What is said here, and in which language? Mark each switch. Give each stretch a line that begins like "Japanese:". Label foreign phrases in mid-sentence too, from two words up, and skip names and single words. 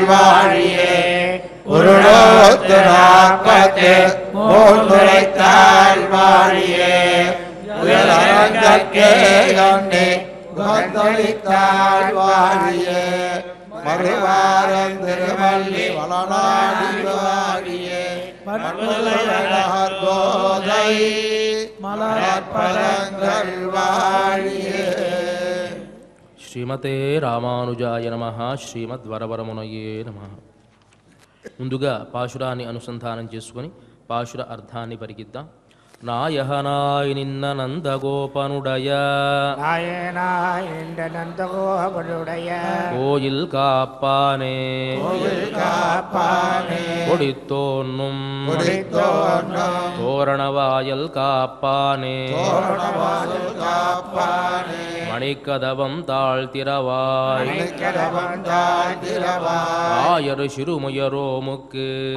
Tamil: வாழியே உருளோத்து நாற்பத்து மூன்றுரைத்தாள் வாழியே உயரங்கற்கே கண்ணே வந்தளித்தாள் வாழியே மறுவாரன் திருவள்ளி வளநாடி வாழியே கோதை மலர்பதங்கள் வாழியே.
Sanskrit: శ్రీమతే రామానుజాయ నమః. శ్రీమద్వరవరమునయే నమః.
Telugu: ముందుగా పాశురాన్ని అనుసంధానం చేసుకొని పాశుర అర్థాన్ని పరిగిద్దాం.
Tamil: நாயகனாய் நின்ற நந்தகோபனுடைய கோயில் காப்பானே கொடித்தோன்னும் தோரணவாயல் காப்பானே மணிக்கதவம் தாழ்த்திரவாய் ஆயர் சிறுமுயரோமுக்கு